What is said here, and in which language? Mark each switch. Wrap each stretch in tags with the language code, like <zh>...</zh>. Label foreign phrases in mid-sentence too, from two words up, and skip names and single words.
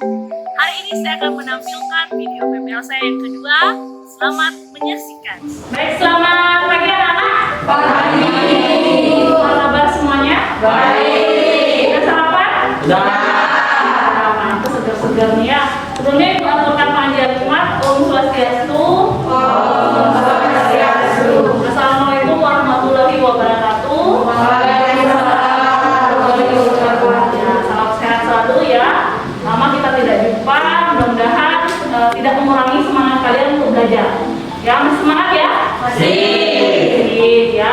<id>Hari ini saya akan menampilkan video PPL saya yang kedua. Selamat menyaksikan. Baik, selamat pagi anak-anak. Pagi. Apa kabar semuanya? Baik. Udah sarapan? Sudah. Nah, itu segar-segar nih ya. Sebelumnya ibu aturkan panggilan umat.</id> <sa>Om Swastiastu. Om Swastiastu.</sa> <ar>السلام عليكم ورحمة الله وبركاته. وعليكم السلام ورحمة الله وبركاته.</ar> <id>Ya, salam sehat selalu ya. Lama kita tidak jumpa. Mudah-mudahan tidak mengurangi semangat kalian untuk belajar. Ya, masih semangat ya? Masih. Ya.</id>